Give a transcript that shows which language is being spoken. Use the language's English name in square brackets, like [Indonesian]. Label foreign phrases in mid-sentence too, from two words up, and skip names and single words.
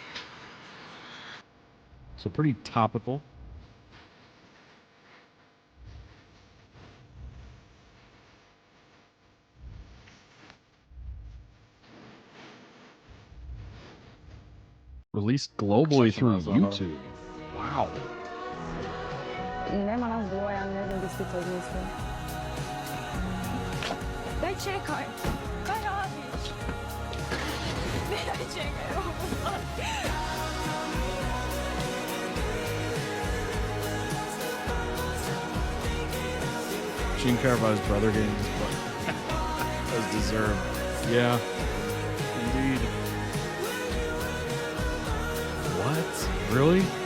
[English] So pretty topical. Released globally through YouTube. Wow. [Croatian] Nema nas dvoja, ne znam gdje si to izmislio. Daj čekaj! Kaj radiš? Daj čekaj, ovo [English] She didn't care about his brother getting his butt. That was deserved. Yeah. Indeed. What? Really?